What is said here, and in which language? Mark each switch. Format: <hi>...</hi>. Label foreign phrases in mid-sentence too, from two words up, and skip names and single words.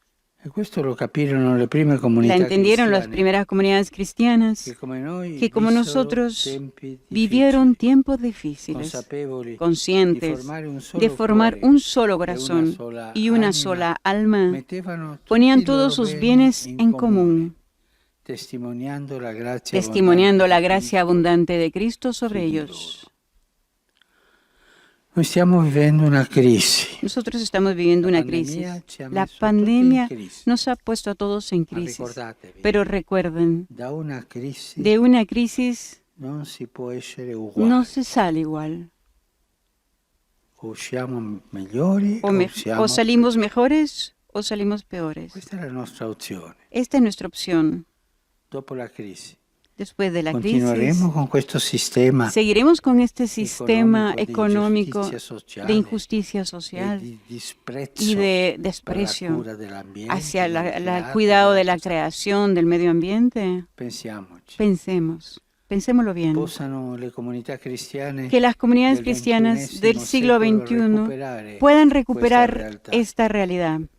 <es>La entendieron las primeras comunidades cristianas, que como nosotros vivieron tiempos difíciles, conscientes de formar un solo corazón y una sola alma, ponían todos sus bienes en común, testimoniando la gracia abundante de Cristo sobre ellos.</es> <it>Noi stiamo vivendo una crisi.</it> <es>Nosotros estamos viviendo una crisis. La pandemia nos ha puesto a todos en crisis. Pero recuerden, de una crisis</es> <it>non si può essere</it> <es>no</es> <it>uguali.</it> <es>se sale igual.</es> <it>O siamo migliori</it> <es>O salimos mejores o salimos peores.</es> <it>Questa è la nostra opzione.</it> <es>Esta es nuestra opción.</es> <it>Dopo la crisi.</it> <es>Después de la crisis,</es> <it>Continueremo con questo sistema</it> <es>seguiremos con este sistema económico de injusticia social y de desprecio hacia el cuidado de la creación del medio ambiente. Pensémoslo bien. Que las comunidades cristianas del siglo XXI puedan recuperar esta realidad.</es>